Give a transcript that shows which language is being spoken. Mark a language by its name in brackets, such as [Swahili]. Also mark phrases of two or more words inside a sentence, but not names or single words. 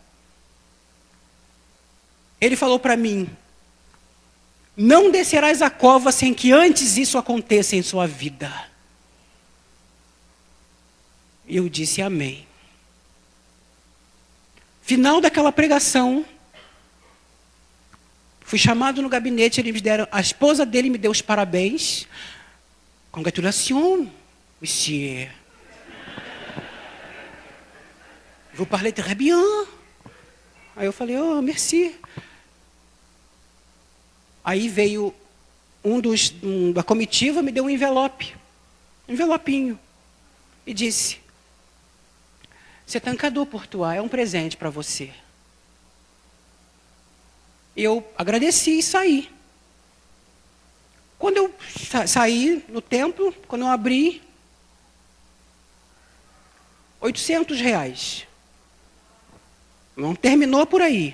[Portuguese] Ele falou para mim, não descerás a cova sem que antes isso aconteça em sua vida. Eu disse amém. Final daquela pregação, fui chamado no gabinete, eles me deram, a esposa dele me deu os parabéns. [English] Congratulations, monsieur. [French] Vous parlez très bien. [Portuguese] Aí eu falei, oh, merci. Aí veio da comitiva, me deu um envelopinho, e disse, [French] c'est un cadeau pour toi, [Portuguese] é um presente para você. Eu agradeci e saí. Quando eu saí no templo, quando eu abri, R$800. Não terminou por aí.